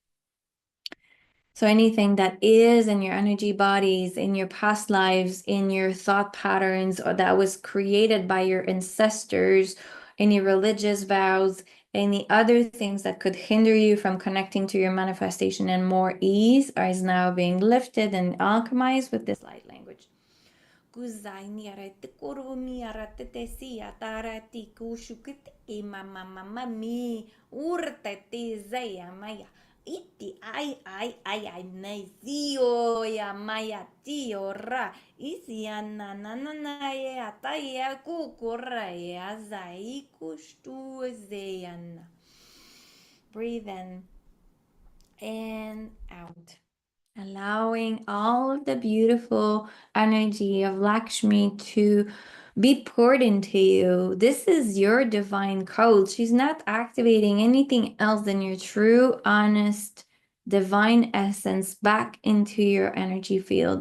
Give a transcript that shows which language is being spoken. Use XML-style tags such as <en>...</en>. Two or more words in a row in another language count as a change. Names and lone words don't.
<en>So anything that is in your energy bodies, in your past lives, in your thought patterns, or that was created by your ancestors, any religious vows, any other things that could hinder you from connecting to your manifestation and more ease, is now being lifted and alchemized with this light language. Kuzai niarete kuru miarate te si atarati kushukiti e mama mama mi urte te zeya maya iti ai nei zio ya maya tio ra isi ananana ye ataya kukura ye azai kushtu zeyana. Breathe in and out. Allowing all of the beautiful energy of Lakshmi to be poured into you. This is your divine code. She's not activating anything else than your true, honest, divine essence back into your energy field.</en>